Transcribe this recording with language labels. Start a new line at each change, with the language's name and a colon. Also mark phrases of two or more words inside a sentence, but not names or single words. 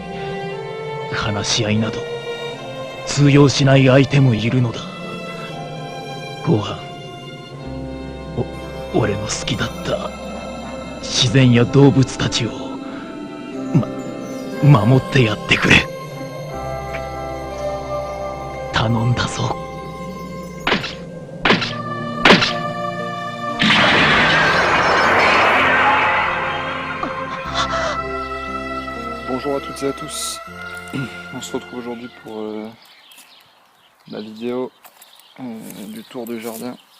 Japanese: 話し合いなど通用しない相手もいるのだ。ご飯、俺の好きだった自然や動物たちを守ってやってくれ。頼んだぞ。
French: Bonjour à toutes et à tous, on se retrouve aujourd'hui pour la vidéo du tour du jardin.